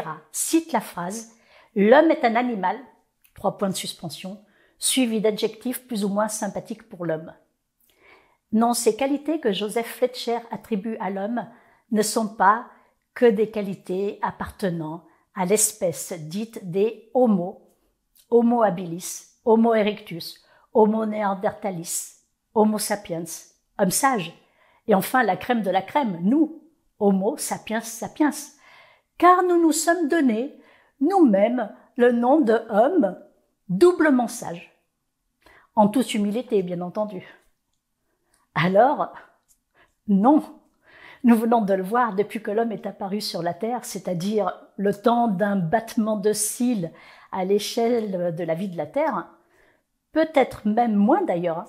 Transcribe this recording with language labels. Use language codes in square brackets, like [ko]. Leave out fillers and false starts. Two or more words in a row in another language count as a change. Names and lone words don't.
[fr] citent la phrase « L'homme est un animal », 3 points de suspension, suivi d'adjectifs plus ou moins sympathiques pour l'homme. Non, ces qualités que Joseph Fletcher attribue à l'homme ne sont pas que des qualités appartenant à l'espèce dite des Homo, Homo habilis, Homo erectus, Homo neanderthalis, Homo sapiens, homme sage, et enfin la crème de la crème, nous, Homo sapiens sapiens, car nous nous sommes donné nous-mêmes le nom de homme doublement sage, en toute humilité bien entendu. Alors, non, nous venons de le voir depuis que l'homme est apparu sur la Terre, c'est-à-dire le temps d'un battement de cils à l'échelle de la vie de la Terre, peut-être même moins d'ailleurs.